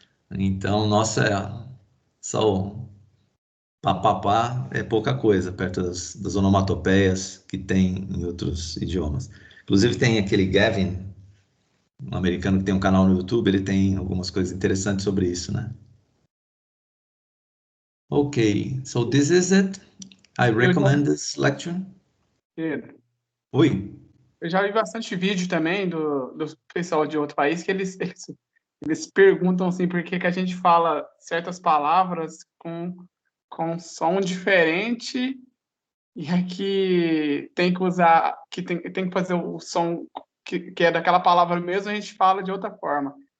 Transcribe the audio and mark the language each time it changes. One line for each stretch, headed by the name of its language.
Portuguese: Então, nossa, só o papapá é pouca coisa perto das onomatopeias que tem em outros idiomas. Inclusive tem aquele Gavin, um americano que tem um canal no YouTube, ele tem algumas coisas interessantes sobre isso, né?
English: Okay, so this is it. I recommend this lecture.
Portuguese: Pedro, Oi? eu já vi bastante vídeo também do pessoal de outro país que eles perguntam assim por que a gente fala certas palavras com som diferente e aqui tem que usar, que tem que fazer o som que é daquela palavra mesmo, a gente fala de outra forma.